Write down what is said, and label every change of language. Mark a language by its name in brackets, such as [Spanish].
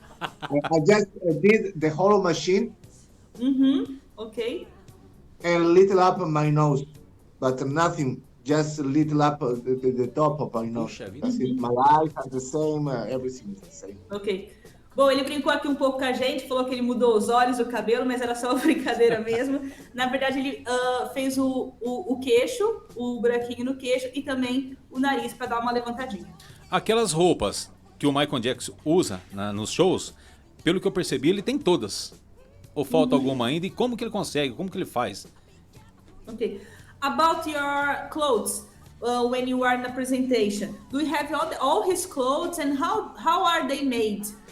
[English] I just did the hollow machine. Okay. And little up on my nose, but nothing. Just a little up the top of my nose. That's it. My eyes are the same. Everything is the same. Ok. [Portuguese] Bom, ele brincou aqui um pouco com a gente, falou que ele mudou os olhos, o cabelo, mas era só uma brincadeira mesmo. Na verdade, ele fez o queixo, o buraquinho no queixo e também o nariz para dar uma levantadinha. Aquelas roupas que o Michael Jackson usa nos shows, pelo que eu percebi, ele tem todas. ou falta alguma ainda? E como que ele consegue? Como que ele faz? [English] Okay. About your clothes, when you are in a presentation, do you have all his clothes and how are they made?